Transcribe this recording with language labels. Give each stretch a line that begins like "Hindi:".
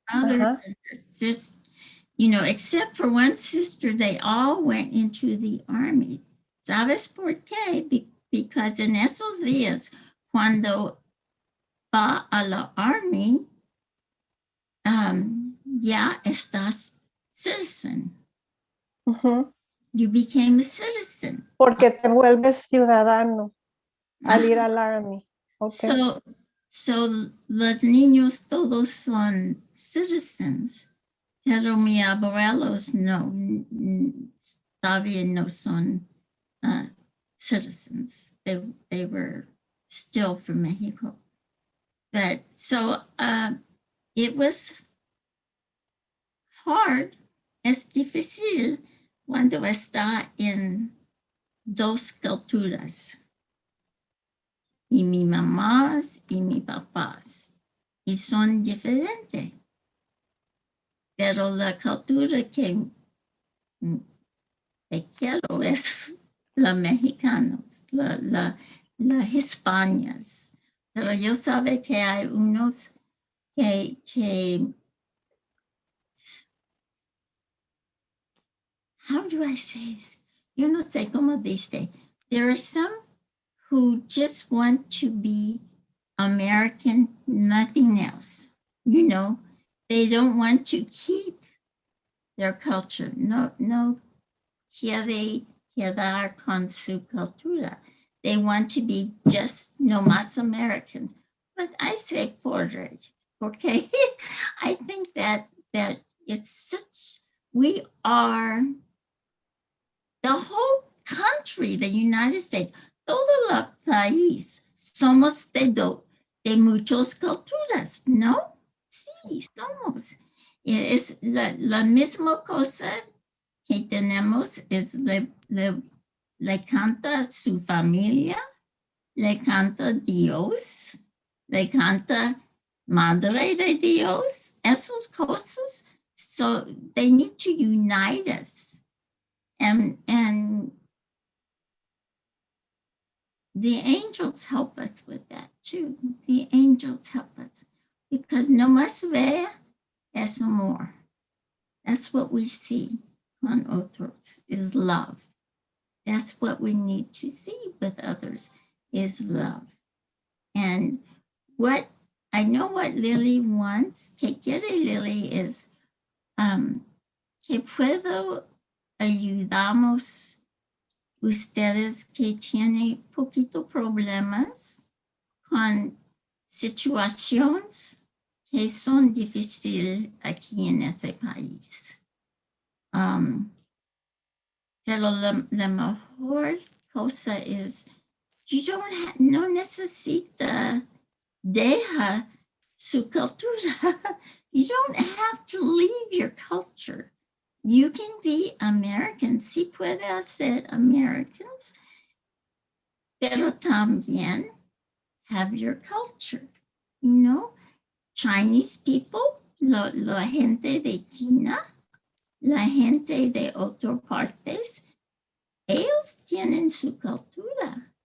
English: brothers and sisters, except for one sister, they all went into the army.
Spanish: ¿Sabes por qué?
English: Because
Spanish: en esos días, cuando va a la army, ya estás citizen.
English: You became a citizen.
Spanish: Porque te vuelves ciudadano al ir al army.
English: Okay.
Spanish: So los niños todos son citizens, pero mis abuelos no, todavía no son citizens.
English: They were still from Mexico. But so it was hard,
Spanish: es difícil cuando está en dos culturas. Y mi mamás y mi papás. Y son diferentes. Pero la cultura que quiero es la mexicanos, la hispanas. Pero yo sabe que hay unos que
English: how do I say this?
Spanish: Yo no sé cómo dice.
English: There are some who just want to be American, nothing else. They don't want to keep their culture.
Spanish: No quiere quedar con su cultura.
English: They want to be just
Spanish: no más
English: Americans. But I say portrait, okay? I think that it's such, we are, the whole country, the United States,
Spanish: todo el país somos de muchas culturas, ¿no? Sí, somos. Es la misma cosa que tenemos, es le canta su familia, le canta Dios, le canta Madre de Dios, esas cosas.
English: So they need to unite us. And the angels help us with that too. The angels help us because
Spanish: no más ve es amor.
English: That's what we see on otros is love. That's what we need to see with others is love. And what I know what Lily wants,
Spanish: que quiere Lily is que puedo ayudamos ustedes que tienen poquito problemas con situaciones que son difíciles aquí en ese país. Pero la mejor cosa es, no necesita, deja su cultura.
English: You don't have to leave your culture. You can be American,
Spanish: sí puede ser Americans, pero también
English: have your culture, you know? Chinese people,
Spanish: la gente de China, la gente de otras partes, ellos tienen su cultura.